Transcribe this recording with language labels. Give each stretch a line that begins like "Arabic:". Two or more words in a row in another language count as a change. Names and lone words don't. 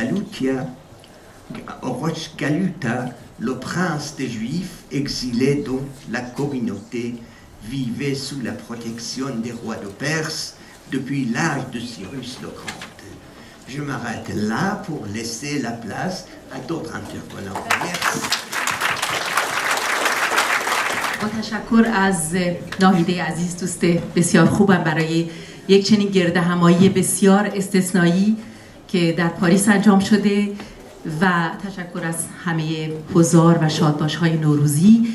French: Galuta, le prince des Juifs exilé dont la communauté vivait sous la protection des rois de Perse depuis l'âge de Cyrus le Grand. Je m'arrête là pour laisser la place à d'autres intervenants. Merci.
Persian: با تشکر از ناهیده عزیز، دوست بسیار خوبم برای یک چنین گرد همایی بسیار استثنایی که در پاریس انجام شده و تشکر از همه حضار و شادباش‌های نوروزی.